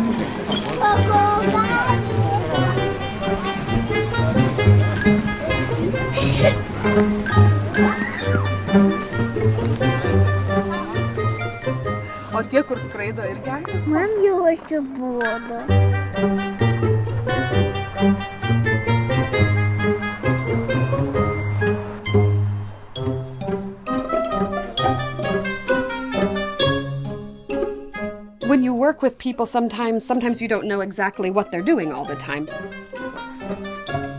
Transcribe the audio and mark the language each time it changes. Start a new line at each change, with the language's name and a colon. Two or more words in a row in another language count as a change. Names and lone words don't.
Lithuanian: O tie, kur skraido irgi anglis? Man jau atsibodo.
English: When you work with people, sometimes you don't know exactly what they're doing all the time.